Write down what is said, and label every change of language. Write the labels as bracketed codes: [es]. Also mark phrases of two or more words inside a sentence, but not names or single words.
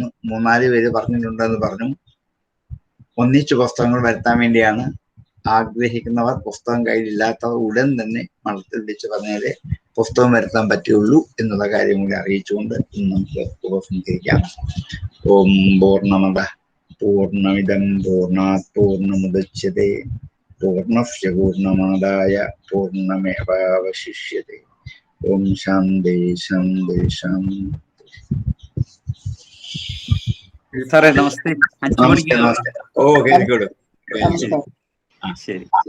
[ml] 3-4 പേര് പറഞ്ഞിട്ടുണ്ടെന്ന് പറഞ്ഞു. ഒന്നിച്ചു പുസ്തകങ്ങൾ വരുത്താൻ വേണ്ടിയാണ്. ആഗ്രഹിക്കുന്നവർ, പുസ്തകം കയ്യിലില്ലാത്തവർ ഉടൻ തന്നെ മഠത്തിൽ വിളിച്ചു പറഞ്ഞാലേ പുസ്തകം വരുത്താൻ പറ്റുള്ളൂ എന്നുള്ള കാര്യം കൂടി അറിയിച്ചുകൊണ്ട് ഇന്ന് നമുക്ക് ഉപസംഹരിക്കാം. [sa] ഓം പൂർണ്ണമദ പൂർണ്ണമിദം പൂർണ്ണാത് പൂർണ്ണമുദച്യതേ പൂർണ്ണസ്യ പൂർണ്ണമാദായ പൂർണ്ണമേവാവശിഷ്യതേ. ഓം ശാന്തി ശാന്തി ശാന്തി. [ml] സാറേ നമസ്തേ. 5 മണിക്ക് [en] നമസ്തേ. Oh very good. [ml] ശരി.